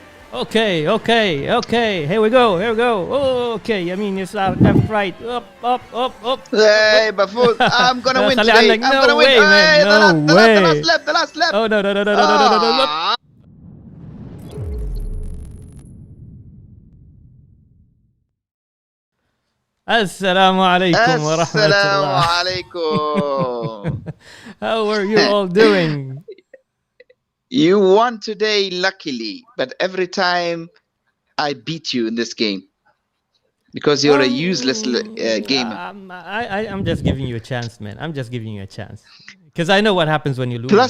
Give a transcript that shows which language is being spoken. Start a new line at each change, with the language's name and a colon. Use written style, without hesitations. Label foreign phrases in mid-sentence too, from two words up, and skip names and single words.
English: Okay, okay, okay. Here we go. Here we go. Oh, okay. I mean, it's left, right, up, up, up, up, up, up. Hey, Baffoon, I'm gonna win
Arabic: خلي
English: today.
Arabic: عنك.
English: I'm No gonna win. way, man. Hey, No the last way. lap, the last lap. Oh no, no, no, no, no, no, no, no, no, no. Ah.
Arabic: السلام عليكم و Assalamu rahmatullah. alaikum.
English: How are you all doing? You won today, luckily, but every time I beat you in this game because you're a useless gamer. I'm just giving you a chance, man. I'm just giving you a chance because I know what happens when you lose.